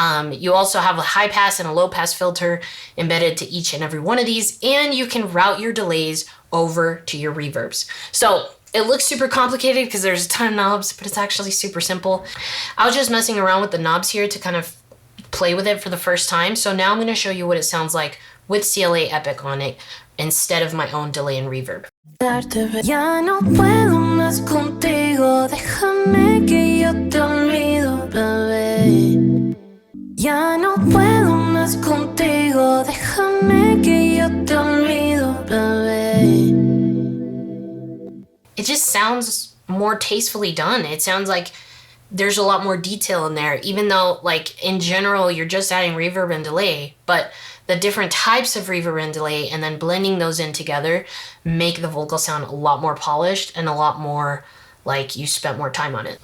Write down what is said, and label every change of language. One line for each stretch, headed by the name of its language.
English: You also have a high pass and a low pass filter embedded to each and every one of these, and you can route your delays over to your reverbs. So it looks super complicated because there's a ton of knobs, but it's actually super simple. I was just messing around with the knobs here to kind of play with it for the first time. So now I'm going to show you what it sounds like with CLA Epic on it instead of my own delay and reverb.
Spanish: Ya no puedo más contigo, déjame que yo te olvido, bebé. Ya no puedo más contigo, déjame que yo te olvido, bebé.
English: It just sounds more tastefully done. It sounds like there's a lot more detail in there, even though like in general, you're just adding reverb and delay, but the different types of reverb and delay and then blending those in together make the vocal sound a lot more polished and a lot more like you spent more time on it.